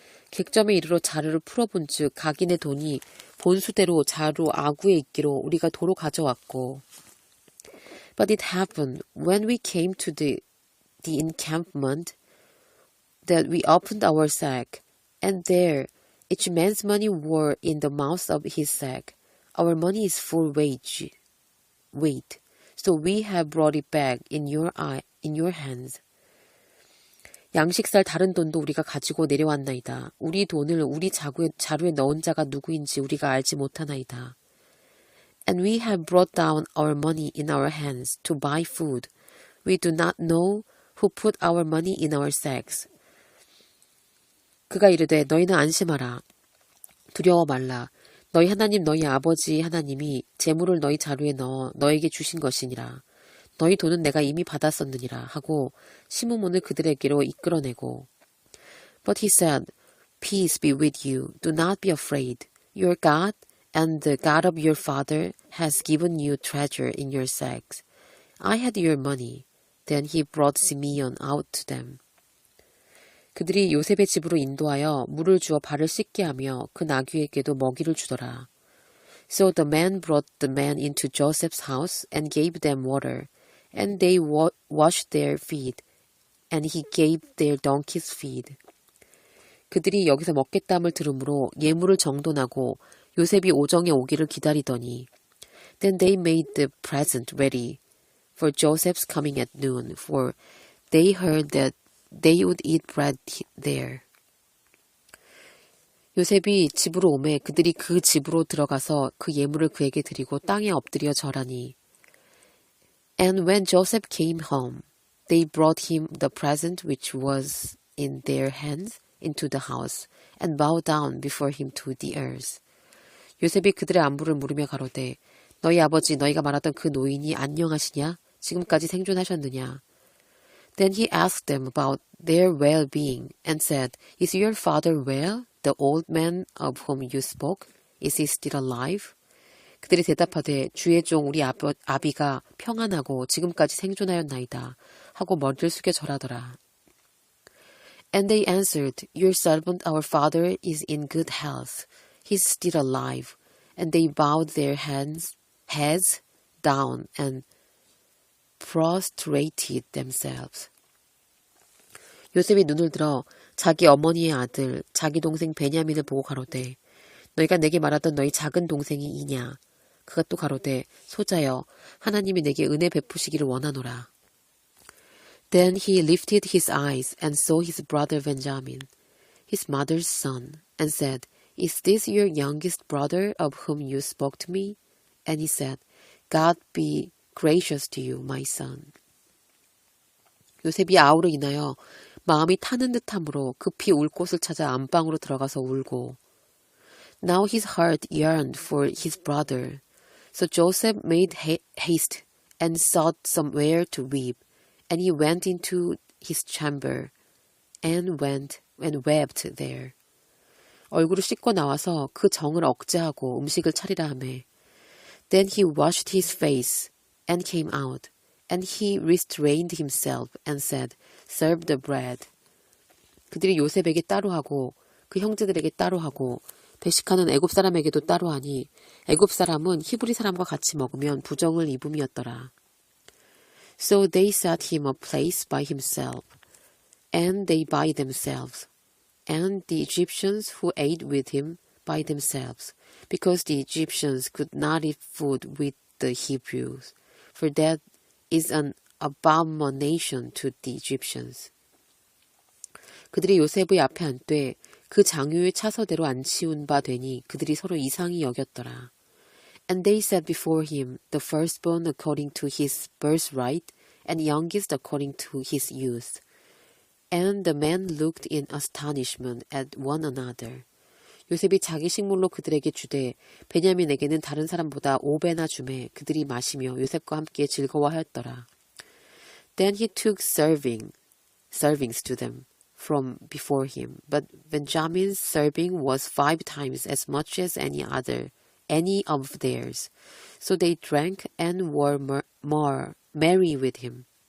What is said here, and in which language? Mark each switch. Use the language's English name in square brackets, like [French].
[Korean] 객점에 이르러 자루를 풀어본 즉 각인의 돈이 본수대로 자루 아구에 있기로 우리가 도로 가져왔고 [English] But it happened when we came to the encampment that we opened our sack, and there each man's money were in the mouth of his sack. Our money is full weight, so we have brought it back in your hands. [Korean] 양식살 다른 돈도 우리가 가지고 내려왔나이다. 우리 돈을 우리 자루에 넣은 자가 누구인지 우리가 알지 못하나이다. [English] And we have brought down our money in our hands to buy food. We do not know who put our money in our sacks. [Korean] 그가 이르되 너희는 안심하라. 두려워 말라. 너희 하나님 너희 아버지 하나님이 재물을 너희 자루에 넣어 너에게 주신 것이니라. 너희 돈은 내가 이미 받았었느니라 하고 시므몬을 그들에게로 이끌어내고 [English] But he said, Peace be with you. Do not be afraid. Your God and the God of your father has given you treasure in your sacks. I had your money. Then he brought Simeon out to them. [Korean] 그들이 요셉의 집으로 인도하여 물을 주어 발을 씻게 하며 그 나귀에게도 먹이를 주더라. [English] So the man brought the men into Joseph's house and gave them water, and they washed their feet, and he gave their donkeys feed. [Korean] 그들이 여기서 먹겠다함을 들으므로 예물을 정돈하고 요셉이 오정에 오기를 기다리더니 [English] Then they made the present ready for Joseph's coming at noon, for they heard that they would eat bread there. [Korean] 요셉이 집으로 오매 그들이 그 집으로 들어가서 그 예물을 그에게 드리고 땅에 엎드려 절하니 [English] And when Joseph came home, they brought him the present which was in their hands into the house, and bowed down before him to the earth. [Korean] 요셉이 그들의 안부를 물으며 가로되 너희 아버지 너희가 말하던 그 노인이 안녕하시냐? 지금까지 생존하셨느냐? [English] Then he asked them about their well-being and said, Is your father well, the old man of whom you spoke? Is he still alive? [Korean] 그들이 대답하되 주의 종 우리 아비가 평안하고 지금까지 생존하였나이다 하고 머리를 숙여 절하더라. [English] And they answered, Your servant our father is in good health. He is still alive. And they bowed their heads down and prostrated themselves. [Korean] 요셉이 눈을 들어 자기 어머니의 아들, 자기 동생 베냐민을 보고 가로되 너희가 내게 말하던 너희 작은 동생이 이냐? 그가 또 가로되 소자여 하나님이 내게 은혜 베푸시기를 원하노라. [English] Then he lifted his eyes and saw his brother Benjamin, his mother's son, and said, Is this your youngest brother of whom you spoke to me? And he said, God be gracious to you, my son. [Korean] 요셉이 아우로 인하여 마음이 타는 듯함으로 급히 울 곳을 찾아 안방으로 들어가서 울고 [English] Now his heart yearned for his brother. So Joseph made haste and sought somewhere to weep, and he went into his chamber and wept there. [Korean] 얼굴을 씻고 나와서 그 정을 억제하고 음식을 차리라 하매 [English] Then he washed his face and came out, and he restrained himself and said, Serve the bread. [Korean] 그들이 요셉에게 따로 하고 그 형제들에게 따로 하고 배식하는 애굽 사람에게도 따로 하니 애굽 사람은 히브리 사람과 같이 먹으면 부정을 입음이었더라. [English] So they set him a place by himself, and they by themselves, and the Egyptians who ate with him by themselves, because the Egyptians could not eat food with the Hebrews, for that is an abomination to the Egyptians. [Korean] 그들이 요셉의 앞에 앉되 그 장유의 차서대로 안 치운 바 되니 그들이 서로 이상히 여겼더라. [English] And they set before him the firstborn according to his birthright, and youngest according to his youth. And the men looked in astonishment at one another. [Korean] 요셉이 자기 식물로 그들에게 주되 베냐민에게는 다른 사람보다 5배나 주매 그들이 마시며 요셉과 함께 즐거워하였더라. [English] Then he took servings to them from before him, but Benjamin's serving was 5 times as much as any of theirs. So they drank and were more merry with him.